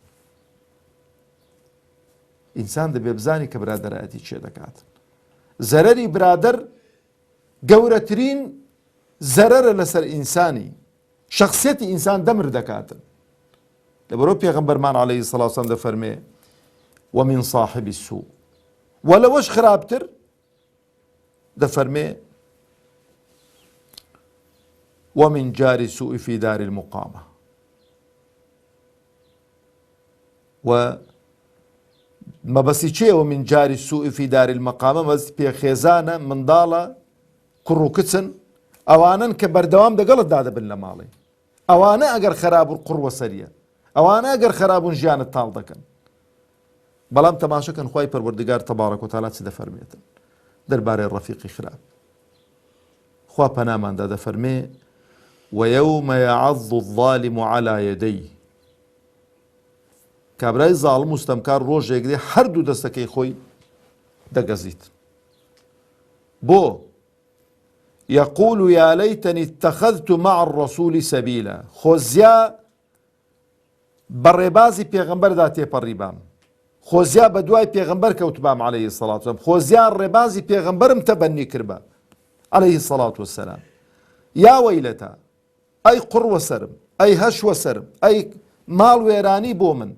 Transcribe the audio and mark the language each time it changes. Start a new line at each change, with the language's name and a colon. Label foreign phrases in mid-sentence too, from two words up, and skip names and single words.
Central Kurdish: ئینسان دەبێ بزانی کە برادەرایەتی چێ دەکات. زەرەری برادەر گەورەترین زەرەرە لەسەر ئینسانی، شخصیەتی ئینسان دەمر دەکاتن. لەبەرەوە پێغەمبەرمان
Arabic: عەلەیهی السەڵات وەسەلام
Central Kurdish: دەفەرمێ
Arabic: ومن صاحب السوء،
Central Kurdish: وەلەوەش خراپتر دەفەرمێ
Arabic: ومن جار السوء في دار المقامة.
Central Kurdish: و مەبەستی چێوە
Arabic: من جاری السوء في دار المقامة؟
Central Kurdish: مەبەستی پێخێزانە، منداڵە، کوڕ و کچن، ئەوانن کە بەردەوام دەگەڵتدا دەبن لە ماڵێ. ئەوانە ئەگەر خرابون قوڕوە سەریە، ئەوانە ئەگەر خرابون ژیانت تاڵ دەکەن. بەڵام تەماشەکەن خوای پەروەردگار
Arabic: تەبارەک و تەعالا
Central Kurdish: چ دەفەرمێتن دەربارەی ڕەفیقی خراپ. خوا پەناماندا دەفەرمێ
Arabic: ويوم يعض الظالم على يديه.
Central Kurdish: کابرای زاڵم و ستەمکار ڕۆژێک دێ هەردوو دەستەکەی خۆی دەگەزیت.
Arabic: بۆ يقول يا ليتني اتخذت مع الرسول سبيلا.
Central Kurdish: خۆزیا بەڕێبازی پێغەمبەردا تێپەڕیبام، خۆزیا بە دوای پێغەمبەر کەوتبام
Arabic: عەلەیهی السەڵات وەسەلام،
Central Kurdish: خۆزیا ڕێبازی پێغەمبەرم تەبەنی کردبە
Arabic: عەلەیهی السەڵات وەسەلام. یا وەیلەتە،
Central Kurdish: ئەی قوڕوە سەرم، ئەی هەشوە سرم، ئەی ماڵ وێرانی بۆ من.